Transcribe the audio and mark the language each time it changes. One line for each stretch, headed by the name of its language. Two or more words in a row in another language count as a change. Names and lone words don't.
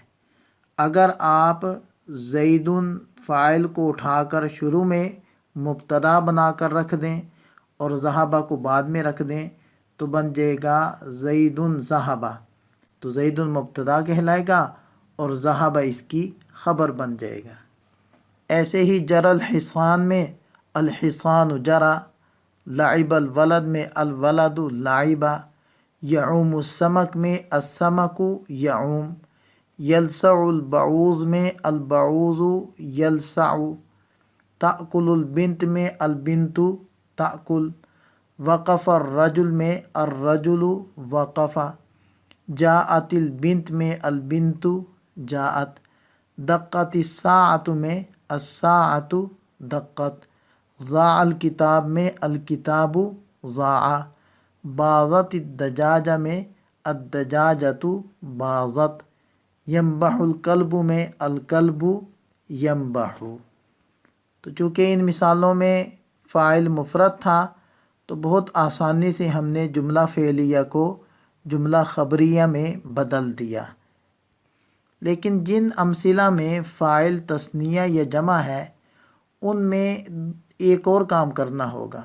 Urdu: اگر آپ زید فاعل کو اٹھا کر شروع میں مبتدا بنا کر رکھ دیں اور ذہبہ کو بعد میں رکھ دیں تو بن جائے گا
Arabic: زید ذہبہ،
Urdu: تو زید مبتدا کہلائے گا اور ذہبہ اس کی خبر بن جائے گا۔ ایسے ہی
Arabic: جر الحصان میں الحصان جرا، لعب الولد میں الولد لعبا، یعوم السمک میں السمک یعوم، یلسع البعوض میں البعوض یلسع، تأکل البنت میں البنت تأکل، وقف الرجل میں الرجل وقف، جاءت البنت میں البنت جاءت، دقت الساعة میں الساعة دقت، ضاع الکتاب میں الکتاب ضاع، باضت الدجاجہ میں الدجاجة باضت، ینبح الکلب میں الکلب यम्बहु।
Urdu: تو چونکہ ان مثالوں میں فاعل مفرد تھا تو بہت آسانی سے ہم نے جملہ فعلیہ کو جملہ خبریہ میں بدل دیا. لیکن جن امثلہ میں فاعل تثنیہ یا جمع ہے ان میں ایک اور کام کرنا ہوگا.